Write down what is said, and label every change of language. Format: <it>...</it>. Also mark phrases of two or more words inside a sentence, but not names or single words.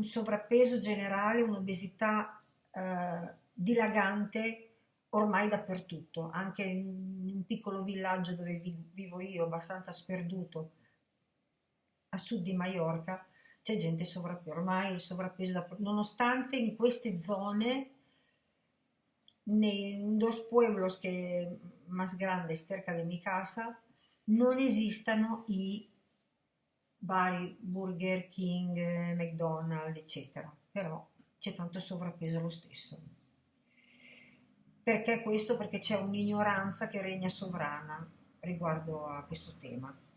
<it>sovrappeso generale, un'obesità dilagante ormai dappertutto, anche in un piccolo villaggio dove vivo io, abbastanza sperduto, a sud di Maiorca, c'è gente sovrappeso, ormai il sovrappeso nonostante in queste zone,</it> <es>en dos pueblos que más grandes cerca de mi casa,</es> <it>non esistano i vari Burger King, McDonald's, eccetera, però c'è tanto sovrappeso lo stesso. Perché questo? Perché c'è un'ignoranza che regna sovrana riguardo a questo tema.</it>